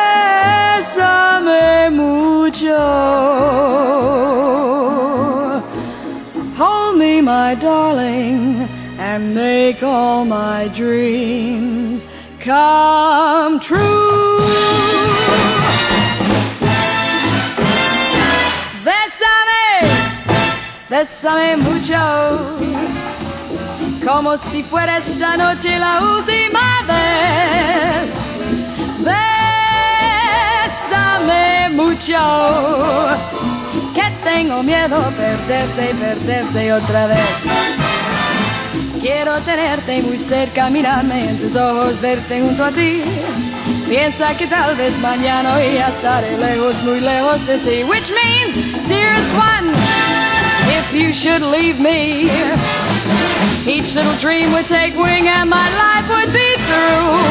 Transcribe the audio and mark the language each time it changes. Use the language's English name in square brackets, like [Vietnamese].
[Spanish] Bésame mucho. [English] Hold me, my darling, and make all my dreams come true. [Spanish] Bésame, bésame mucho, como si fuera esta noche la última vez. Bésame mucho, que tengo miedo perderte y perderte otra vez. Quiero tenerte muy cerca, mirarme en tus ojos, verte junto a ti. Piensa que tal vez mañana hoy ya estaré lejos, muy lejos de ti. [English] Which means, dearest one, if you should leave me, each little dream would take wing and my life would be through.